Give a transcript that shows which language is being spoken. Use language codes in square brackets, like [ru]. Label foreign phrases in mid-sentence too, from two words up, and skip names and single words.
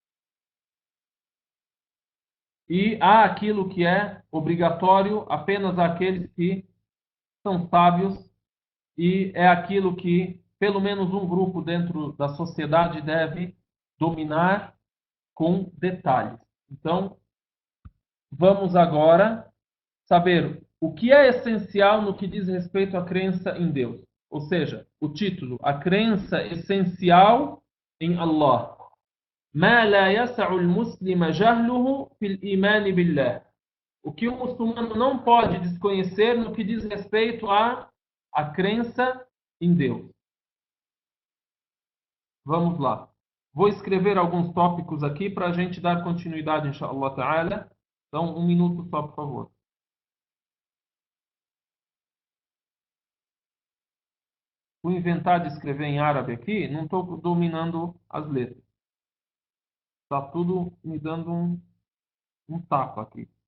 [pt] E há aquilo que é obrigatório apenas àqueles que são sábios, e é aquilo que pelo menos um grupo dentro da sociedade deve dominar com detalhes. Então, vamos agora saber o que é essencial no que diz respeito à crença em Deus. Ou seja, o título, a crença essencial em Allah. [ar] ما لا يسع المسلم جهله في الإيمان بالله. [pt] O que o muçulmano não pode desconhecer no que diz respeito à crença em Deus. Vamos lá. Vou escrever alguns tópicos aqui para a gente dar continuidade, [ar] إن شاء الله تعالى. [pt] Então, um minuto só, por favor. Vou inventar de escrever em árabe aqui, não estou dominando as letras. Está tudo me dando um tapa aqui.